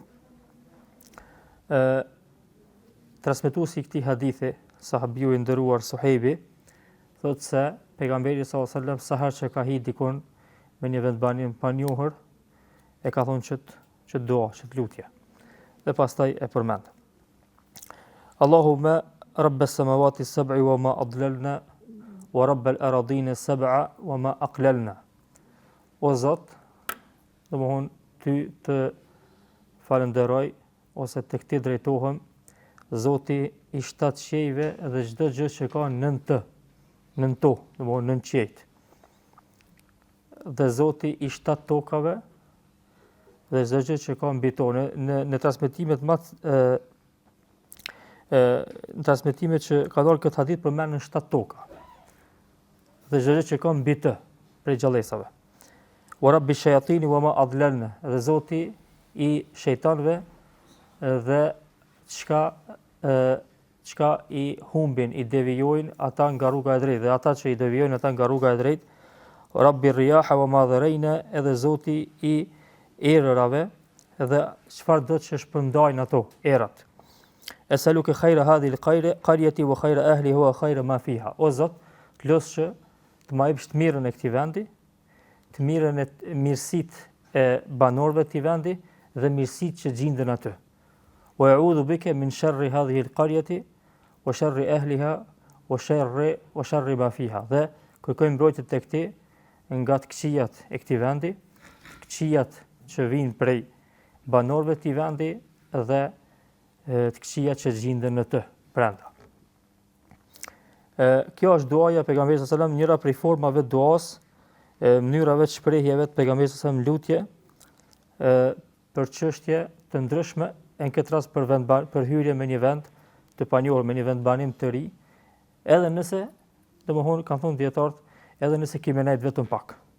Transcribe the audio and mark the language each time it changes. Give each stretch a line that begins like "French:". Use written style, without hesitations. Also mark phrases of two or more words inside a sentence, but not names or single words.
Albanian: Transmetuesi i këtij hadithi, sahabiu i nderuar Suhejbi, thotë se pejgamberi
Arabic: صلى الله عليه وسلم
Albanian: sa herë që ka hi dikon në një vendbanim pa njohur, e ka thonë që dua, që lutje. Dhe pastaj e përmend.
Arabic: اللهم رب السماوات السبع وما أظللن ورب الأرضين السبع وما أقللن.
Albanian: O Zot, domthon ty të falenderoj ose tek ti drejtohem, Zoti i 7 qiejve dhe çdo gjë që ka nën to, domthon nën qiejt. Dhe Zoti i 7 tokave dhe çdo gjë që ka mbi to. Në transmetimet në transmetimet që ka dhënë këtë hadith përmendën 7 toka. Dhe çdo gjë që ka mbi të prej gjallësave.
Arabic: ورب الشياطين وما أضللن.
Albanian: Dhe Zoti i shejtanëve dhe çka i humbin, i devijojnë ata nga rruga e drejtë, dhe ata që i devijojnë ata nga rruga e drejtë.
Arabic: ورب الرياح وما ذرين.
Albanian: Edhe Zoti i erërave dhe çfarë do të shpërndajnë ato erat.
Arabic: أسألك خير هذه القرية وخير أهلها وخير ما فيها.
Albanian: O Zot, të los që të më jepsh të mirën e këtij vendi, të mirën e mirësitë e banorëve të këtij vendi dhe mirësitë që gjenden aty.
Arabic: وأعوذ بك من شر هذه القرية وشر أهلها وشر ما فيها.
Albanian: Dhe kërkoj mbrojtje tek ti nga të këqijat e këtij vendi, këqijat që vinë prej banorëve të këtij vendi dhe të këqijat që gjenden në të brenda. Kjo është duaja e pejgamberit
Arabic: صلى الله عليه وسلم,
Albanian: njëra prej formave të duas, mënyrave të shprehjeve të pejgamberit
Arabic: صلى الله عليه وسلم
Albanian: lutje për çështje të ndryshme, në këtë rast për hyrje në një vend të panjohur, në një vendbanim të ri, edhe nëse, domethënë kanë thënë dietarët, edhe nëse kemi nejt vetëm pak.